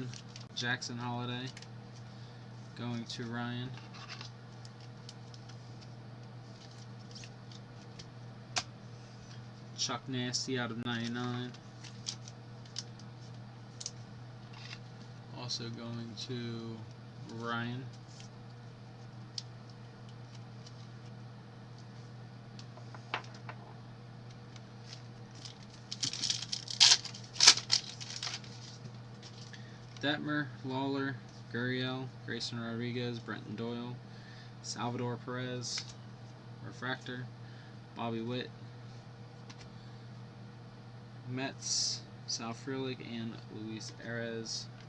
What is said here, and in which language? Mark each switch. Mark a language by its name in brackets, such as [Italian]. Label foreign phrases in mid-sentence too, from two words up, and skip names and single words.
[English] Jackson Holiday. Going to Ryan. Chuck Nasty out of 99. Also going to Ryan. Detmer, Lawler, Gurriel, Grayson Rodriguez, Brenton Doyle, Salvador Perez, Refractor, Bobby Witt, Mets, Sal Frelick, and Luis Arias.